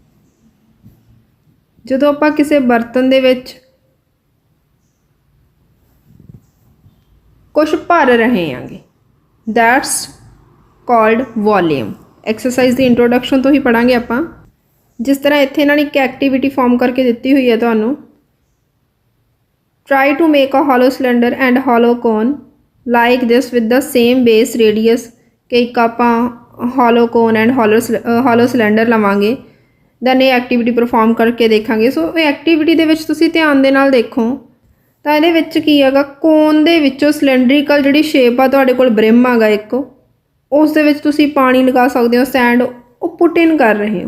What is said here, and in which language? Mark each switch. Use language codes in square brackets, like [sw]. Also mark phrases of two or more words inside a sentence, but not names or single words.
[pa] ਜਦੋਂ ਆਪਾਂ ਕਿਸੇ ਬਰਤਨ ਦੇ ਵਿੱਚ ਕੁਛ ਭਰ ਰਹੇ ਹਾਂਗੇ [en] that's called volume. [pa] ਐਕਸਰਸਾਈਜ਼ ਦੀ ਇੰਟਰੋਡਕਸ਼ਨ ਤੋਂ ਹੀ ਪੜਾਂਗੇ ਆਪਾਂ। ਜਿਸ ਤਰ੍ਹਾਂ ਇੱਥੇ ਇਹਨਾਂ ਨੇ ਇੱਕ [en] activity form [pa] ਕਰਕੇ ਦਿੱਤੀ ਹੋਈ ਹੈ ਤੁਹਾਨੂੰ, [en] try to make a hollow cylinder and hollow cone like this with the same base radius। [pa] ਕਿ ਇੱਕ ਆਪਾਂ [en] hollow cone and hollow cylinder [pa] ਲਵਾਂਗੇ ਦੈਨ ਇਹ [en] activity perform [pa] ਕਰਕੇ ਦੇਖਾਂਗੇ। ਸੋ ਇਹ ਐਕਟੀਵਿਟੀ ਦੇ ਵਿੱਚ ਤੁਸੀਂ ਧਿਆਨ ਦੇ ਨਾਲ ਦੇਖੋ ਤਾਂ ਇਹਦੇ ਵਿੱਚ ਕੀ ਹੈਗਾ, ਕੋਨ ਦੇ ਵਿੱਚੋਂ ਸਿਲੰਡਰੀਕਲ ਜਿਹੜੀ ਸ਼ੇਪ ਆ ਤੁਹਾਡੇ ਕੋਲ ਬ੍ਰਿਮ ਹੈਗਾ ਇੱਕ, ਉਸ ਦੇ ਵਿੱਚ ਤੁਸੀਂ ਪਾਣੀ ਲਗਾ ਸਕਦੇ ਹੋ, ਸੈਂਡ ਉਹ [en] put in [pa] ਕਰ ਰਹੇ ਹੋ।